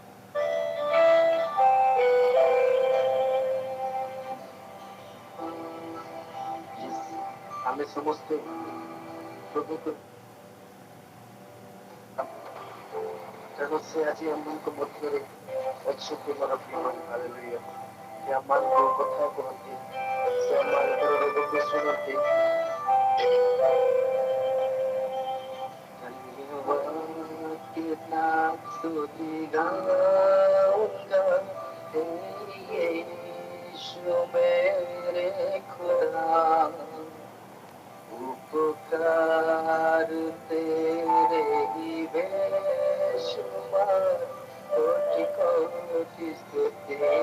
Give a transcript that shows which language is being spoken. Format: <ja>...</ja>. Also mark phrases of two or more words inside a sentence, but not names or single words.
<or>ଆମେ ସମସ୍ତେ ପ୍ରଭୁକୁ କାରଣ ସେ ଆଜି ଆମମାନଙ୍କ ମଧ୍ୟରେ ଅଛନ୍ତି ମୋର ପ୍ରିୟ ହାଲେଲୁୟା ସେ ଆମମାନଙ୍କୁ କଥା କୁହନ୍ତି ସେ ଆମମାନଙ୍କର ରୋଗକୁ ଶୁଣନ୍ତି</or> <hi>कितना स्तुति गाऊंगा तेरी यीशु मेरे खुदा उपकार तेरे ही बेशुमार कोटि कोटि स्तुति</hi>